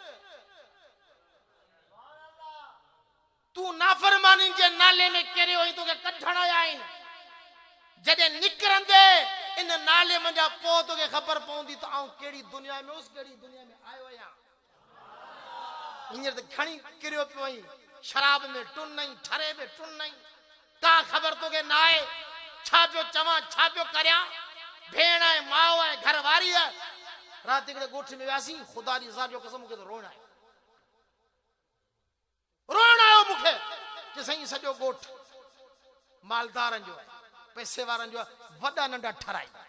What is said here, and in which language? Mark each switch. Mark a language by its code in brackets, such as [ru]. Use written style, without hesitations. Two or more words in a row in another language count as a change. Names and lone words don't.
[sd] तूं नाफरमानी जे नाले में किरियो आहीं, तोखे कढण आया आहिनि। जॾहिं निकिरंदे इन नाले मंझां पोइ तोखे ख़बर पवंदी त आउं कहिड़ी दुनिया में हुअसि, कहिड़ी दुनिया में आयो आहियां। हींअर त खणी किरियो पियो आहीं, शराब में टुन नहीं, ठरे में टुन नहीं, का ख़बर तोखे न आहे छा पियो चवां, छा पियो करियां। भेण आहे, माउ आहे, घर वारी आहे। राति हिकिड़े ॻोठ में वियासीं, ख़ुदा जी ज़ात जो कसम मूंखे त रोइण आयो, रोइण आयो मूंखे, कि साईं सॼो ॻोठ मालदारनि जो आहे, पैसे वारनि जो आहे, वॾा नंढा ठराई।